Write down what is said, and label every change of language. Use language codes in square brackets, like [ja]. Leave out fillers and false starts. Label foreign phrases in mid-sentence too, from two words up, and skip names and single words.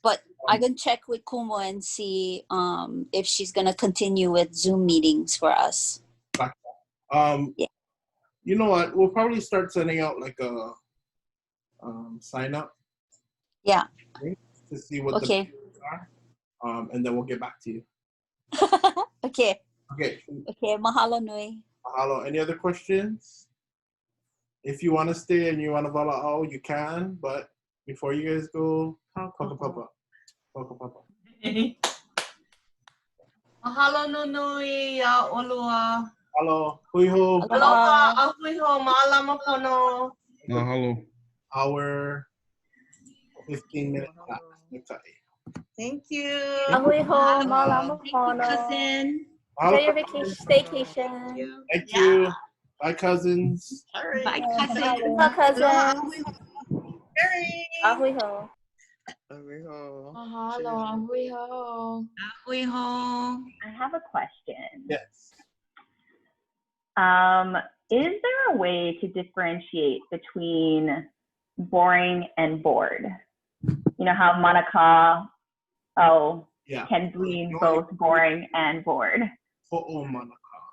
[en] But I can check with Kumo and see if she's gonna continue with Zoom meetings for us. Gotcha. Yeah. You know what? We'll probably start sending out like a sign up. Yeah. To see what the are, and then we'll get back to you. Okay. Okay. Okay. [haw] Mahalo nui. [en] Mahalo. Any other questions? If you want to stay and you want to vala'au, you can. But before you guys go, papa. [haw] Mahalo nui ya olua. [en] Hello. Huiho. [haw] Aloha, ahuiho, ma'alama pono. [en] Mahalo. Our 15-minute class. Thank you. [haw] Ahuiho, malama [en] Thank you, pono. cousin. Enjoy your vacation, staycation. Thank you. Bye, cousins. Bye, cousin. Bye, cousins. Ahuiho. [haw] Mahalo, ahuiho. [en] Ahuiho. I have a question. Yes. Is there a way to differentiate between boring and bored? You know how manaka can mean both boring and bored.